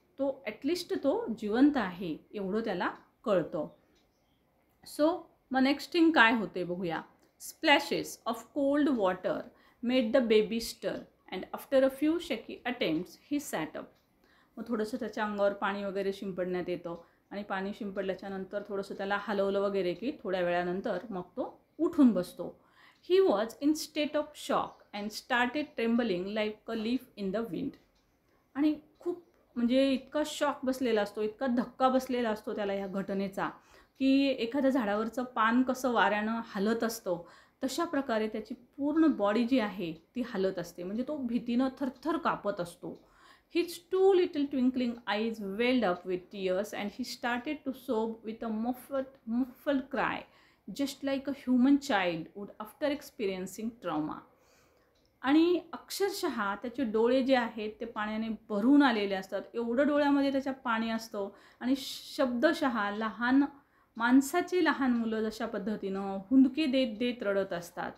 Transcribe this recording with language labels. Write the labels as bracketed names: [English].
[Marathi] तो ॲटलिस्ट तो जिवंत आहे एवढं त्याला कळतं. सो मग नेक्स्ट थिंग काय होते बघूया. [English] Splashes of cold water made the baby stir and after a few shaky attempts he sat up. [Marathi] मग थोडंसं त्याच्या अंगावर पाणी वगैरे शिंपडण्यात येतं आणि पाणी शिंपडल्याच्या नंतर थोडंसं त्याला हलवलं वगैरे की थोड्या वेळानंतर मग तो उठून बसतो. [English] He was in state of shock and started trembling like a leaf in the wind. [Marathi] आणि खूप म्हणजे इतका शॉक बसलेला असतो, इतका धक्का बसलेला असतो त्याला ह्या घटनेचा, की एखाद्या झाडावरचं पान कसं वाऱ्यानं हलत असतं तशा प्रकारे त्याची पूर्ण बॉडी जी आहे ती हलत असते. म्हणजे तो भीतीनं थरथर कापत असतो. [English] His 2 little twinkling eyes welled up with tears and he started to sob with a muffled cry, just like a human child would after experiencing trauma. [Marathi] आणि अक्षरशः त्याचे डोळे जे आहेत ते पाण्याने भरून आलेले असतात. एवढं डोळ्यामध्ये त्याच्या पाणी असतं आणि शब्दशः लहान माणसाची लहान मुलं जशा पद्धतीनं हुंदके देत देत रडत असतात.